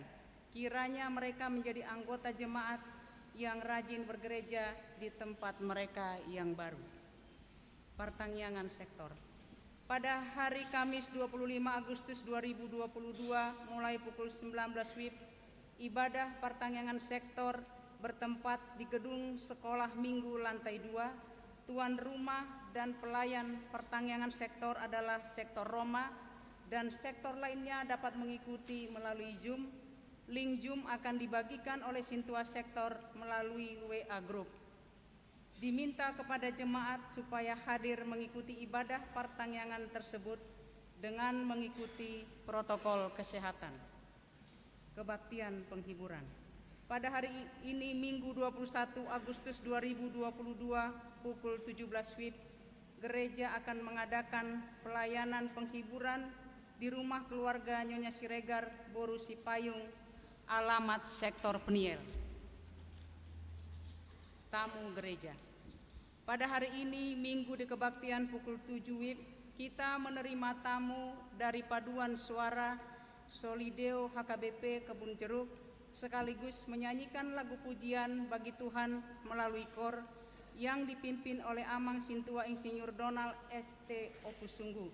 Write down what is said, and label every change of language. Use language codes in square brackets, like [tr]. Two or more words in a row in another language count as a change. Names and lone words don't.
[id] Kiranya mereka menjadi anggota jemaat yang rajin bergereja di tempat mereka yang baru. Pertangyangan sektor. Pada hari Kamis 25 Agustus 2022 mulai pukul 19 WIB, ibadah pertangyangan sektor bertempat di gedung Sekolah Minggu lantai 2. Tuan rumah dan pelayan pertangyangan sektor adalah Sektor Roma, dan sektor lainnya dapat mengikuti melalui Zoom. Link Zoom akan dibagikan oleh Sintua Sektor melalui WA Group. Diminta kepada jemaat supaya hadir mengikuti ibadah pertangyangan tersebut dengan mengikuti protokol kesehatan. Kebaktian penghiburan. Pada hari ini Minggu 21 Agustus 2022 pukul 17 WIB, gereja akan mengadakan pelayanan penghiburan di rumah keluarga Nyonya Siregar Boru Sipayung, alamat Sektor Peniel. Tamu gereja. Pada hari ini Minggu di kebaktian pukul 7 WIB, kita menerima tamu dari Paduan Suara Solideo HKBP Kebun Jeruk, sekaligus menyanyikan lagu pujian bagi Tuhan melalui kor yang dipimpin oleh Amang Sintua Insinyur Donald ST Opusunggu.